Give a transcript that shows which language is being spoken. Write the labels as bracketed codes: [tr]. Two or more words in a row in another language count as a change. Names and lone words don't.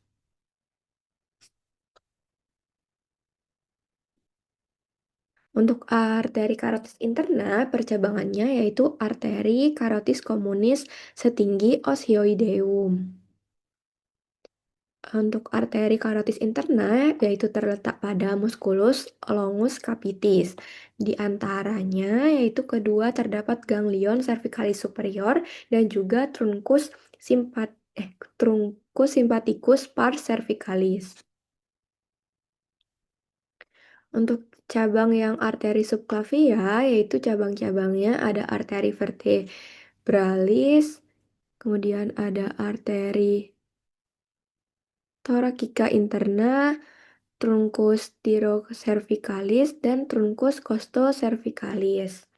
[id] Untuk arteri karotis interna, percabangannya yaitu arteri karotis communis setinggi os hyoideum. Untuk arteri karotis interna, yaitu terletak pada musculus longus capitis. Di antaranya, yaitu kedua terdapat ganglion cervicalis superior dan juga truncus Truncus sympathicus pars cervicalis. Untuk cabang yang arteri subclavia, yaitu cabang-cabangnya ada arteri vertebralis, kemudian ada arteri thoracica interna, truncus thyrocervicalis, dan truncus costocervicalis.